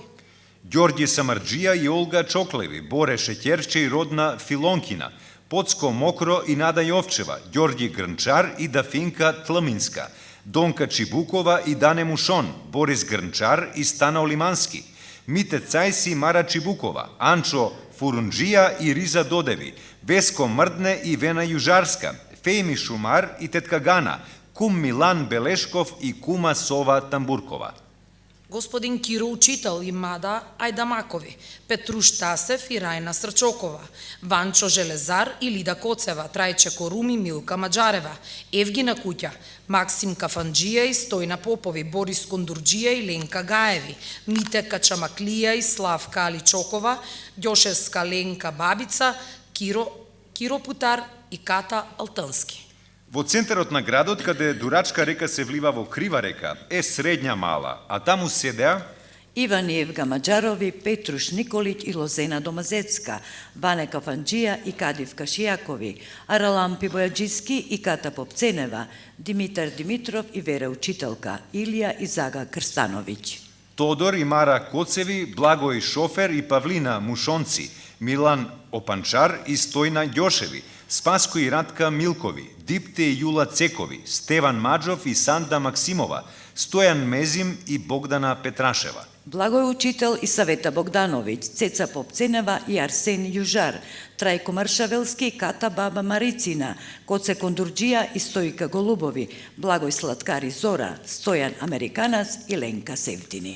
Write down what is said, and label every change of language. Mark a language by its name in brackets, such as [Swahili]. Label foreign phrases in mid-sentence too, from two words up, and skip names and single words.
[Macedonian] Ѓорѓи Самарџија и Олга Чоклеви, Боре Шеќерче и Родна Филонкина, Поцко Мокро и Нада Јовчева, Ѓорѓи Грнчар и Дафинка Тлминска, Донка Чибукова и Дане Мушон, Борис Грнчар и Стана Олимански, Мите Цајси и Мара Чибукова, Анчо Фурунџија и Риза Додеви, Веско Мрдне и Вена Јужарска, Фејми Шумар и Тетка Гана, кум Милан Белешков и кума Сова Тамбуркова. Господин Киро Учител и Мада Ајдамакови, Петруш Тасев и Рајна Срчокова, Ванчо Железар и Лида Коцева, Трајче Коруми, Милка Маđарева, Евгина Куќа, Максим Кафанџија и Стојна Попови, Борис Кондурџија и Ленка Гаеви, Мите Качамаклија и Славка Аличокова, Ѓошевска Ленка Бабица, Киро Путар и Ката Алтански. Во центарот на градот, каде Дурачка река се влива во Крива река, е средња мала, а таму седеа Иван и Евга Маđарови, Петруш Николиć и Лозена Домазецка, Ване Кафанџија и Кадивка Шијакови, Аралампи Бојаџиски и Ката Попценева, Димитар Димитров и Вера Учителка, Илија и Зага Крстановиć. Тодор и Мара Коцеви, Благој Шофер и Павлина Мушонци, Милан Опанчар и Стојна Ѓошеви, Спаско и Радка Милкови, Дипте и Јула Цекови, Стеван Маđов и Санда Максимова, Стојан Мезим и Богдана Петрашева. Благој Учител и Савета Богдановиć, Цеца Попценева и Арсен Јужар, Трајко Маршавелски и Ката Баба Марицина, Коце Кондурџија и Стојка Голубови, Благој Слаткар и Зора, Стојан Американац и Ленка Севтини.